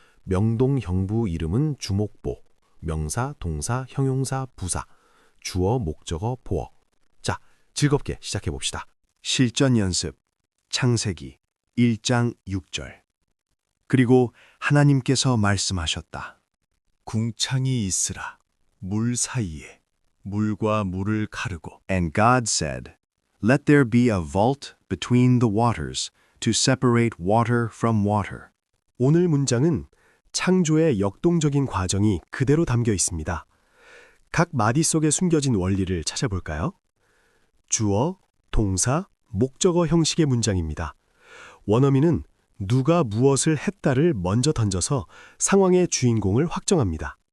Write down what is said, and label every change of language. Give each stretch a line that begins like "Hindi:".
Korean: 명동 형부 이름은 주목보, 명사, 동사, 형용사, 부사, 주어, 목적어, 보어. 자, 즐겁게 시작해 봅시다. 실전 연습, 창세기 1장 6절. 그리고 하나님께서 말씀하셨다. 궁창이 있으라. 물 사이에 물과 물을 가르고
English: And God said, Let there be a vault between the waters to separate water from water.
Korean: 오늘 문장은 창조의 역동적인 과정이 그대로 담겨 있습니다. 각 마디 속에 숨겨진 원리를 찾아볼까요? 주어, 동사, 목적어 형식의 문장입니다. 원어민은 누가 무엇을 했다를 먼저 던져서 상황의 주인공을 확정합니다.